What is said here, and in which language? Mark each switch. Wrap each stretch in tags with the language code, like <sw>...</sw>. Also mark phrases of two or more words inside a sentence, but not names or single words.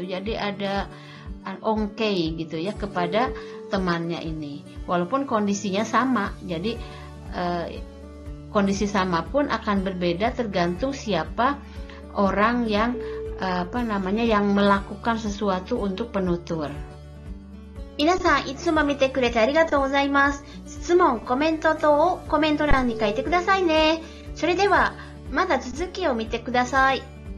<id>Jadi ada ongkei gitu, ya, kepada temannya ini, walaupun kondisinya sama. Jadi kondisi sama pun akan berbeda tergantung siapa orang yang yang melakukan sesuatu untuk penutur.</id> <ja>皆さんいつも見てくれてありがとうございます。質問、コメント等をコメント欄に書いてくださいね。それではまた続きを見てください。</ja>